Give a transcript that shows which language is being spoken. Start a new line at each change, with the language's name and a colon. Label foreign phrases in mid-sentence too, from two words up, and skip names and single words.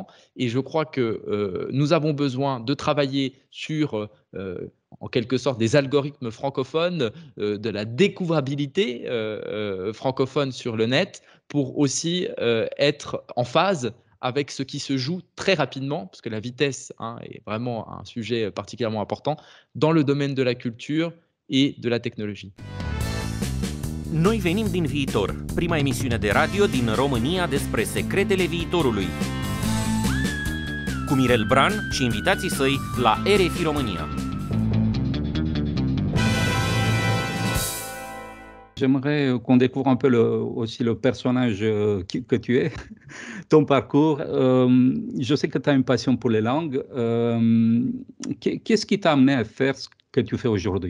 French: Et je crois que nous avons besoin de travailler sur, en quelque sorte, des algorithmes francophones, de la découvrabilité francophone sur le net, pour aussi être en phase avec ce qui se joue très rapidement, parce que la vitesse est vraiment un sujet particulièrement important dans le domaine de la culture et de la technologie.
Romanian: Noi venim din viitor, prima emisiune de radio din România despre secretele viitorului. Cu Mirel Bran și invitații săi la RFI România.
French: J'aimerais qu'on découvre un peu aussi le personnage que tu es, ton parcours. Je sais que tu as une passion pour les langues. Qu'est-ce qui t'a amené à faire ce que tu fais aujourd'hui?